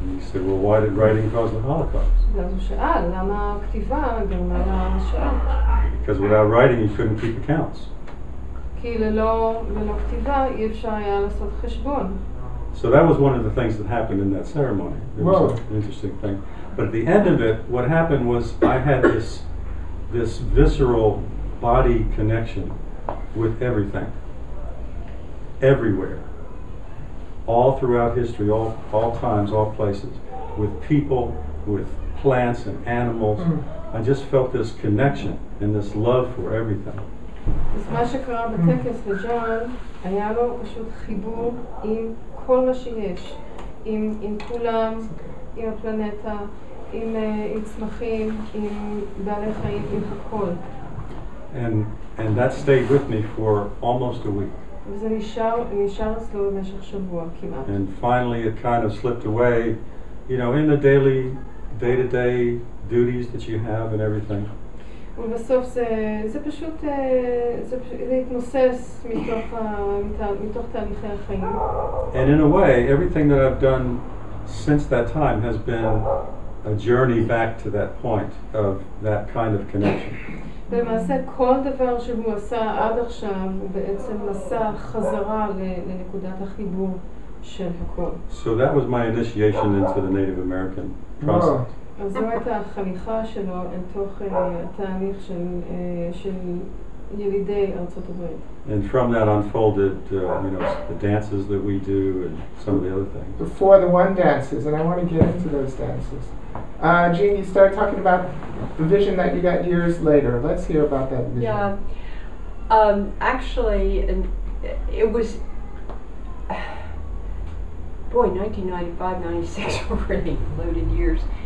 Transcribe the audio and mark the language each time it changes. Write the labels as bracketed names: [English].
[English] said, well, why did writing cause the Holocaust? [Hebrew] ואז הוא שאל, למה הכתיבה גרמה לשואה? [English] Because without writing, you couldn't keep accounts. [Hebrew] כי ללא כתיבה אי אפשר היה לעשות חשבון. [English] So that was one of the things that happened in that ceremony. It was Whoa. an interesting thing. But at the end of it, what happened was I had this visceral body connection with everything, everywhere, all throughout history, all times, all places, with people, with plants and animals. I just felt this connection and this love for everything. [Hebrew] אז מה שקרה בטקס לג'ון, היה לו פשוט חיבור עם כל מה שיש, עם כולם, עם הפלנטה, עם צמחים, עם בעלי חיים, עם הכל. [English] And that stayed with me for almost a week. [Hebrew] וזה נשאר אצלו במשך שבוע כמעט. [English] And finally it kind of slipped away, you know, in the day-to-day duties that you have and everything. [Hebrew] ובסוף זה פשוט, זה התנוסס מתוך תהליכי החיים. [English] And in a way, everything that I've done since that time has been a journey back to that point of that kind of connection. [Hebrew] ולמעשה כל דבר שהוא עשה עד עכשיו הוא בעצם מסע חזרה לנקודת החיבור של הכל. [English] So that was my initiation into the Native American process. [Hebrew] אז זו הייתה החניכה שלו אל תוך התהליך של ילידי ארצות הברית. [English] And from that unfolded, you know, the dances that we do and some of the other things. Before the one dances, and I want to get into those dances. Jean, you started talking about the vision that you got years later. Let's hear about that vision. Yeah, actually, it was, boy, 1995, 96 were really loaded years.